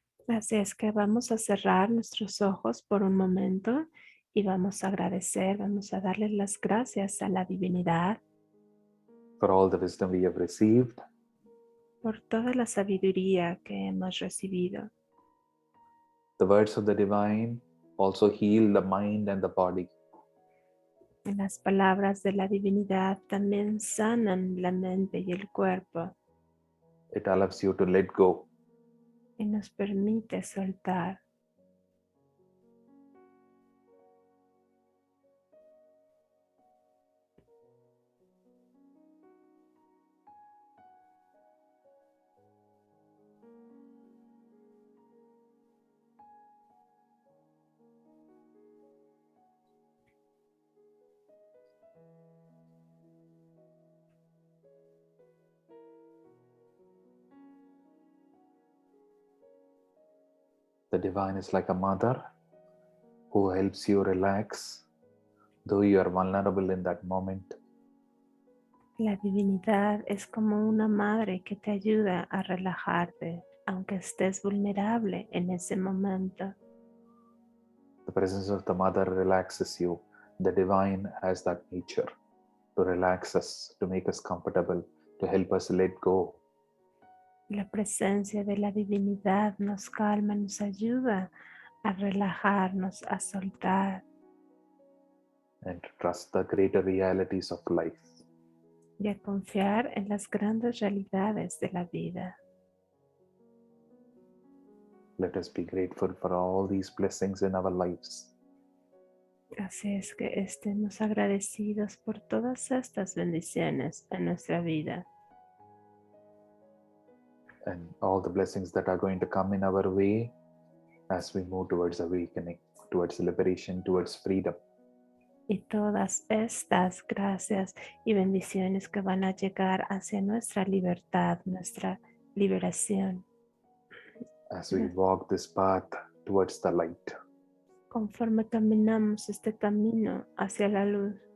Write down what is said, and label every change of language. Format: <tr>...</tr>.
<es>Así es que vamos a cerrar nuestros ojos por un momento y vamos a agradecer, vamos a darle las gracias a la divinidad</es> <en>For all the wisdom we have received.</en> <es>por toda la sabiduría que hemos recibido.</es> <en>The words of the divine also heal the mind and the body.</en> <es>Las palabras de la divinidad también sanan la mente y el cuerpo</es> <en>It allows you to let go.</en> <es>y nos permite soltar.</es> <en>The divine is like a mother who helps you relax, though you are vulnerable in that moment.</en> <es>La divinidad es como una madre que te ayuda a relajarte, aunque estés vulnerable en ese momento.</es> <en>The presence of the mother relaxes you. The divine has that nature to relax us, to make us comfortable, to help us let go.</en> <es>La presencia de la divinidad nos calma, nos ayuda a relajarnos, a soltar</es> <en>And to trust the greater realities of life.</en> <es>y a confiar en las grandes realidades de la vida.</es> <en>Let us be grateful for all these blessings in our lives.</en> <es>Así es que estemos agradecidos por todas estas bendiciones en nuestra vida.</es> <en>And all the blessings that are going to come in our way as we move towards awakening, towards liberation, towards freedom.</en> <es>Y todas estas gracias y bendiciones que van a llegar hacia nuestra libertad, nuestra liberación.</es> <en>As we walk this path towards the light.</en> <es>Conforme caminamos este camino hacia la luz.</es>